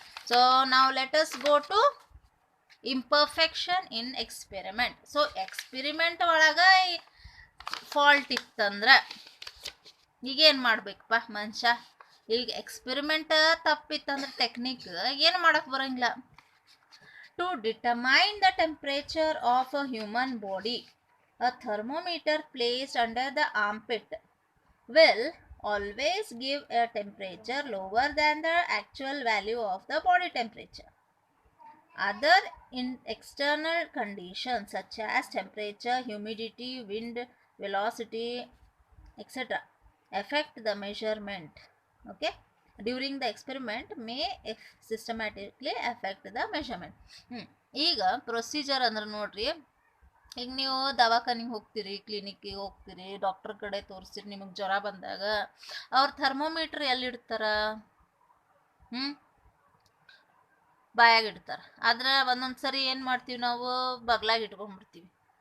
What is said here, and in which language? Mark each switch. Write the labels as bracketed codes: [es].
[kn] So ನಾವು [en] Let us go to imperfection in experiment. [kn] So experiment ಒಳಗೆ fault ಇತ್ತಂದ್ರೆ ಈಗೇನು ಮಾಡ್ಬೇಕಪ್ಪ ಮನುಷ್ಯ? ಈಗ ಎಕ್ಸ್ಪೆರಿಮೆಂಟ್ ತಪ್ಪಿತ್ತಂದ್ರೆ ಟೆಕ್ನಿಕ್ ಏನು ಮಾಡಕ್ಕೆ ಬರೋಂಗಿಲ್ಲ. [en] To determine the temperature of a human body, a thermometer placed under the armpit will always give a temperature lower than the actual value of the body temperature. Other external conditions such as temperature, humidity, wind, velocity, etc. affect the measurement. Okay, during the experiment may systematically affect the measurement. [kn] ಈಗ procedure ಅಂದ್ರೆ ನೋಡ್ರಿ, ಈಗ ನೀವು ದವಾಖಾನಿಗೆ ಹೋಗ್ತೀರಿ, ಕ್ಲಿನಿಕ್ಕಿಗೆ ಹೋಗ್ತೀರಿ, doctor ಕಡೆ ತೋರಿಸ್ತೀರಿ. ನಿಮಗೆ ಜ್ವರ ಬಂದಾಗ ಅವ್ರು ಥರ್ಮೋಮೀಟ್ರ್ ಎಲ್ಲಿಡ್ತಾರ? ಬಾಯಾಗ ಇಡ್ತಾರೆ. ಆದ್ರೆ ಒಂದೊಂದು ಸರಿ ಏನು ಮಾಡ್ತೀವಿ ನಾವು, ಬಗ್ಲಾಗ ಇಟ್ಕೊಂಡ್ಬಿಡ್ತೀವಿ.